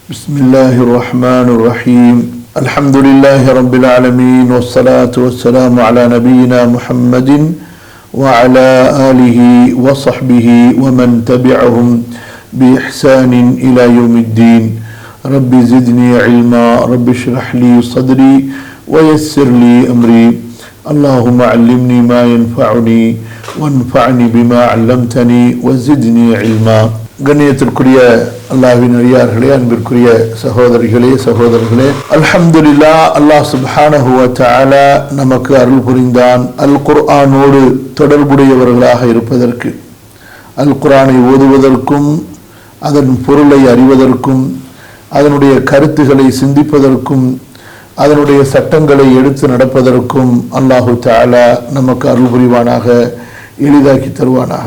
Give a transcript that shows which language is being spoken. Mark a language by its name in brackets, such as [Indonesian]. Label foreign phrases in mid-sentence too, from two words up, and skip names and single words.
[Arabic] بسم الله الرحمن الرحيم الحمد لله رب العالمين والصلاة والسلام على نبينا محمد وعلى آله وصحبه ومن تبعهم بإحسان إلى يوم الدين رب زدني علما رب اشرح لي صدري ويسر لي أمري اللهم علمني ما ينفعني وانفعني بما علمتني وزدني علما. [Tamil] கண்ணியத்திற்குரிய அல்லாஹ்வின் அடியார்களே, அன்பிற்குரிய சகோதரர்களே, அல்ஹம்துலில்லாஹ், அல்லாஹ் [Arabic] سبحانه وتعالى [Tamil] நமக்கு அருள் புரிந்தான் அல் குர்ஆனோடு தொடர்புடையவர்களாக இருப்பதற்கு, அல் குர்ஆனை ஓதுவதற்கும் அதன் பொருளை அறிவதற்கும் அதனுடைய கருத்துக்களை சிந்திப்பதற்கும் அதனுடைய சட்டங்களை எடுத்து நடப்பதற்கும் [Arabic] الله تعالى [Tamil] நமக்கு அருள் புரிவானாக, எளிதாக்கி தருவானாக.